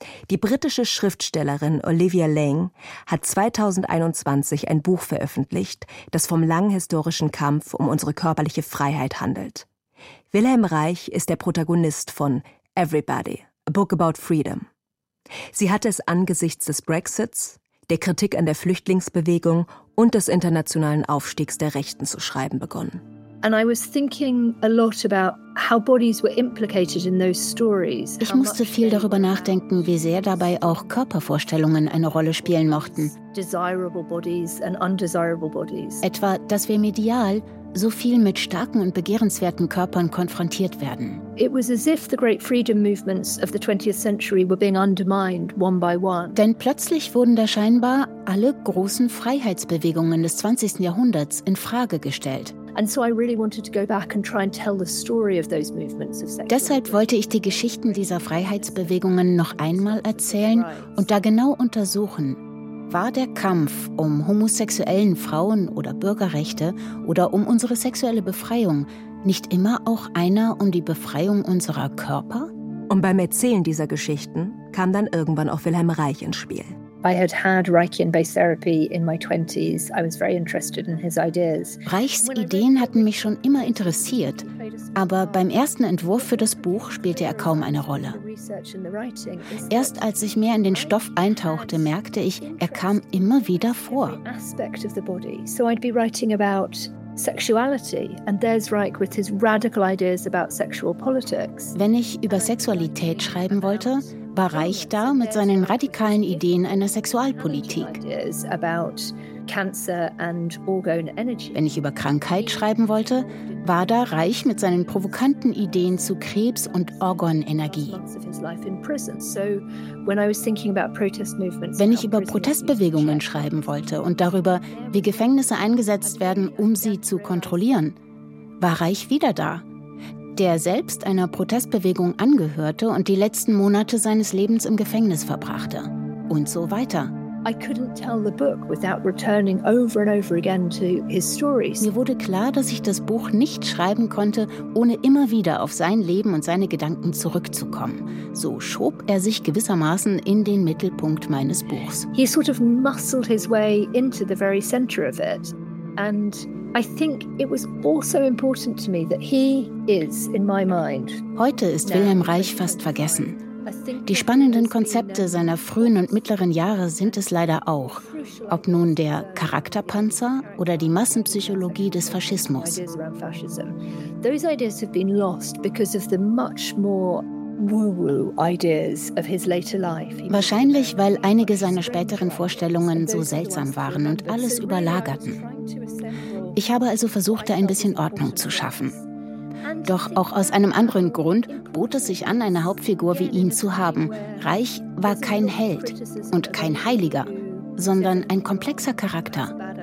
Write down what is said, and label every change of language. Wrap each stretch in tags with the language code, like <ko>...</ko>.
<de>Die britische Schriftstellerin Olivia Lang hat 2021 ein Buch veröffentlicht, das vom langen historischen Kampf um unsere körperliche Freiheit handelt. Wilhelm Reich ist der Protagonist von Everybody, A Book About Freedom. Sie hatte es angesichts des Brexits, der Kritik an der Flüchtlingsbewegung und des internationalen Aufstiegs der Rechten zu schreiben begonnen.</de> <en>And I was thinking a lot about how bodies were implicated in those stories.</en> <de>Ich musste viel darüber nachdenken, wie sehr dabei auch Körpervorstellungen eine Rolle spielen mochten.</de> <en>Desirable bodies and undesirable bodies.</en> <de>Etwa, dass wir medial so viel mit starken und begehrenswerten Körpern konfrontiert werden.</de> <en>It was as if the great freedom movements of the 20th century were being undermined one by one.</en> <de>Denn plötzlich wurden da scheinbar alle großen Freiheitsbewegungen des 20. Jahrhunderts in Frage gestellt.</de> <en>And so I really wanted to go back and try and tell the story of those movements of sex.</en> <de>Deshalb wollte ich die Geschichten dieser Freiheitsbewegungen noch einmal erzählen und da genau untersuchen. War der Kampf um homosexuellen Frauen oder Bürgerrechte oder um unsere sexuelle Befreiung nicht immer auch einer um die Befreiung unserer Körper? Und beim Erzählen dieser Geschichten kam dann irgendwann auch Wilhelm Reich ins Spiel.</de> <en>I had had Reichian-based therapy in my 20s. I was very interested in his ideas.</en> <de>Reichs Ideen hatten mich schon immer interessiert, aber beim ersten Entwurf für das Buch spielte er kaum eine Rolle. Erst als ich mehr in den Stoff eintauchte, merkte ich, er kam immer wieder vor.</de> <en>Aspect of the body. So I'd be writing about sexuality and there's Reich with his radical ideas about sexual politics.</en> <de>Wenn ich über Sexualität schreiben wollte, war Reich da mit seinen radikalen Ideen einer Sexualpolitik. Wenn ich über Krankheit schreiben wollte, war da Reich mit seinen provokanten Ideen zu Krebs und Organenergie. Wenn ich über Protestbewegungen schreiben wollte und darüber, wie Gefängnisse eingesetzt werden, um sie zu kontrollieren, war Reich wieder da. Der selbst einer Protestbewegung angehörte und die letzten Monate seines Lebens im Gefängnis verbrachte. Und so weiter.</de> <en>I couldn't tell the book without returning over and over again to his stories.</en> <de>Mir wurde klar, dass ich das Buch nicht schreiben konnte, ohne immer wieder auf sein Leben und seine Gedanken zurückzukommen. So schob er sich gewissermaßen in den Mittelpunkt meines Buchs.</de> <en>He sort of muscled his way into the very center of it. And I think it was also important to me that he is in my mind.</en> <de>Heute ist Wilhelm Reich fast vergessen. Die spannenden Konzepte seiner frühen und mittleren Jahre sind es leider auch, ob nun der Charakterpanzer oder die Massenpsychologie des Faschismus.</de> <en>Those ideas have been lost because of the much more ideas of his later life.</en> <de>Wahrscheinlich, weil einige seiner späteren Vorstellungen so seltsam waren und alles überlagerten. Ich habe also versucht, da ein bisschen Ordnung zu schaffen. Doch auch aus einem anderen Grund bot es sich an, eine Hauptfigur wie ihn zu haben. Reich war kein Held und kein Heiliger, sondern ein komplexer Charakter.</de>